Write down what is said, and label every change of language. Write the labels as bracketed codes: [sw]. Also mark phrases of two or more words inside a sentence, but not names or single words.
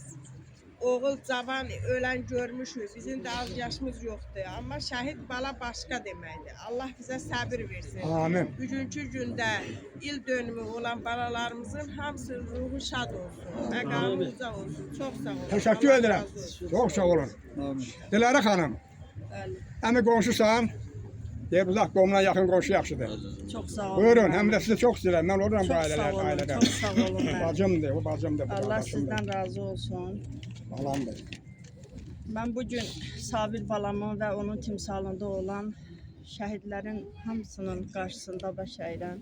[az] Oğul cavan, ölən görmüşük, bizim də az yaşımız yoxdur. Amma şəhid bala başqa deməkdir. Allah bizə səbir versin. Amin. Bugünkü gündə il dönümü olan balalarımızın hamısının ruhu şad olsun. Məqamı uca olsun. Çox sağ olun. [tr] Teşekkür [az] Allah [tr] ederim. [az] razı olsun. [tr] Çok sağ olun. Dilara Hanım, [az] Bəli. əmi qonşusan, Deyir uzaq qomuna yaxın qonşu yaxşıdır. [tr] Çok sağ olun. [az] Buyurun, həm də sizi çox istəyirəm. Mən oluram bu [tr] Çok sağ [az] ailələr, [tr] olun. [az] ailədən. [tr] Çok sağ olun. [az] Bacımdır, o bacımdır. bu Allah qardaşımdır. [tr] sizden razı olsun. [az] Balamdır. [tr] Ben bugün [az] Sabir balamın ve onun timsalında olan şəhidlərin hamısının qarşısında baş əyirəm.